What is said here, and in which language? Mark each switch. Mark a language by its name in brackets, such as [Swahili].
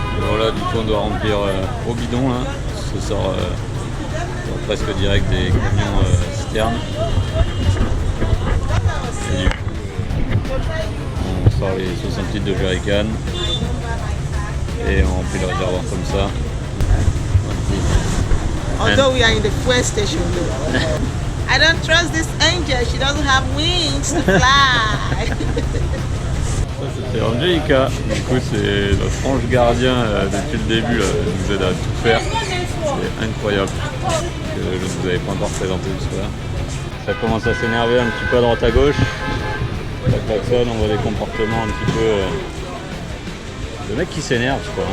[French] Voilà, du coup on doit remplir au bidon là. Ça sort presque direct des camions citernes. Et du coup on sort les 60 litres de jerrycan et on remplit le réservoir comme ça. [English] Although we are in the fuel station though. I don't trust this angel, she doesn't have wings to fly. [French] Ça c'était Angelica, du coup c'est notre ange gardien depuis le début, là. Elle nous aide à tout faire, c'est incroyable, que je ne vous avais pas encore présenté jusque là. Ça commence à s'énerver un petit peu à droite à gauche, ça klaxonne, on voit des comportements un petit peu de mecs qui s'énervent je crois.